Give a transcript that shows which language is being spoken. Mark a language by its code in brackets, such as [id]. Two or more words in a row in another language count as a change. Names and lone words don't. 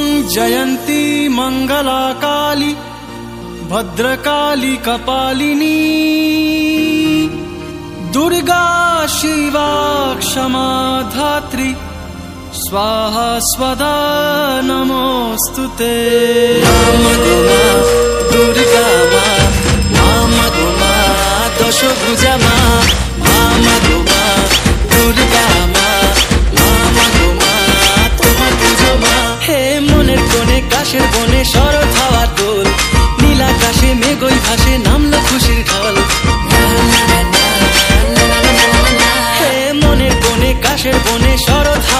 [sa] जयंती मंगला काली भद्रकाली कपालिनी दुर्गा शिवा क्षमा धात्री स्वाहा स्वदा नमोस्तुते। [bn] দুর্গা মামা গোমা দশভুজা মামা গোমা দুর্গা মামা গোমা তোমার পুজো মা। হে মনের কোণে কাশের বনে শরৎ হাওয়ার দোল, নীল আকাশে মেঘই ভাসে নামলো খুশির ঢল। হে মনের কোণে কাশের বনে শরৎ